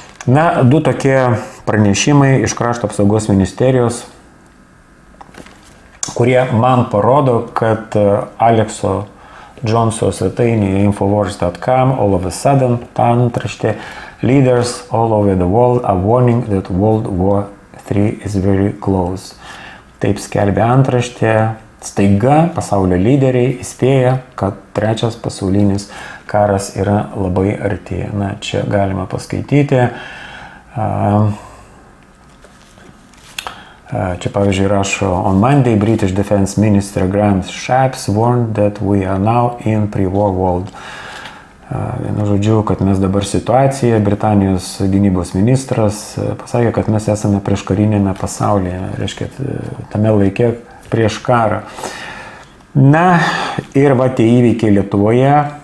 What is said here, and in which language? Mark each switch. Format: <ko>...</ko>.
<lt>Na, du tokie pranešimai iš Krašto apsaugos ministerijos, kurie man parodo, kad Alekso Džonso svetainėje infowars.com</lt> <en>all of a sudden,</en> <lt>ta antraštė,</lt> <en>leaders all over the world are warning that World War III is very close.</en> <lt>Taip skelbė antraštė, staiga pasaulio lyderiai įspėja, kad trečias pasaulinis karas yra labai arti. Na, čia galima paskaityti. Čia pavyzdžiui rašo,</lt> <en>on Monday British Defense Minister Graham Shapps warned that we are now in pre-war world.</en> <lt>Vienu žodžiu, kad mes dabar situacija, Britanijos gynybos ministras pasakė, kad mes esame prieš karinėme pasaulyje, reiškia, tame laike prieš karą. Na, ir va tie įvykiai Lietuvoje,</lt>